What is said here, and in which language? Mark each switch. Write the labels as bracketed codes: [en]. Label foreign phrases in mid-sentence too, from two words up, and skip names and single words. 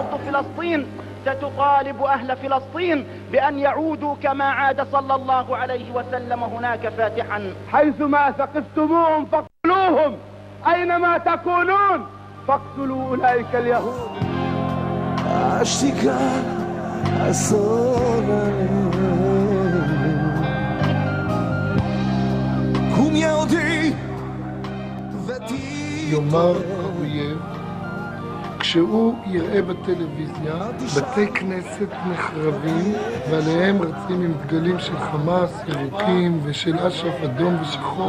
[ar] فلسطين ستطالب أهل فلسطين بأن يعودوا كما عاد صلى الله عليه وسلم هناك فاتحا. حيثما ثقفتموهم فاقتلوهم، أينما تكونون فاقتلوا أولئك اليهود. [he] יאמר האויב כשהוא יראה בטלוויזיה בתי כנסת נחרבים ועליהם רצים עם דגלים של חמאס, ירוקים ושל אש"ף אדום ושחור.